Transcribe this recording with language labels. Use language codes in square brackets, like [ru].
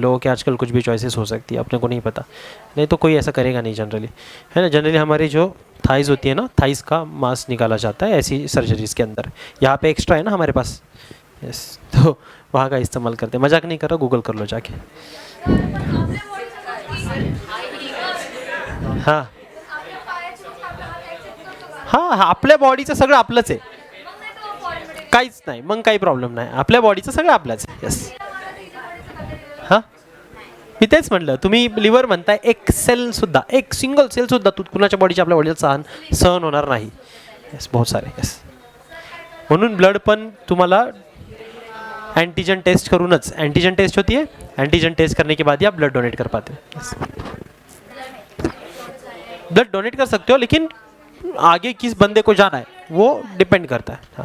[hi] लोगों के आजकल कुछ भी चॉइसेस हो सकती है, अपने को नहीं पता, नहीं तो कोई ऐसा करेगा नहीं जनरली, है ना। जनरली हमारी जो थाइज होती है ना, थाइज का मांस निकाला जाता है ऐसी सर्जरीज के अंदर। यहाँ पे एक्स्ट्रा है ना हमारे पास, यस, तो वहाँ का इस्तेमाल करते हैं। मजाक नहीं कर रहा, गूगल कर लो जाके। [mr] हां हां, आपल्या बॉडीचं सगळं आपलंच आहे, काहीच नाही, मग काही प्रॉब्लेम नाही, आपल्या बॉडीचं सगळं आपलंच आहे। यस, हां, मी तेच म्हणलं, तुम्ही लिव्हर म्हणताय, एक सेल सुद्धा, एक सिंगल सेल सुद्धा तू कुणाच्या बॉडीच्या आपल्या बॉडीला सहन होणार नाही। [hi] यस, बहुत सारे, यस। [mr] म्हणून ब्लड पण तुम्हाला एंटीजन टेस्ट करूनच, [hi] एंटीजन टेस्ट होती है, एंटीजन टेस्ट करने के बाद ही आप ब्लड डोनेट कर पाते हो। ब्लड डोनेट कर सकते हो, लेकिन आगे किस बंदे को जाना है वो डिपेंड करता है।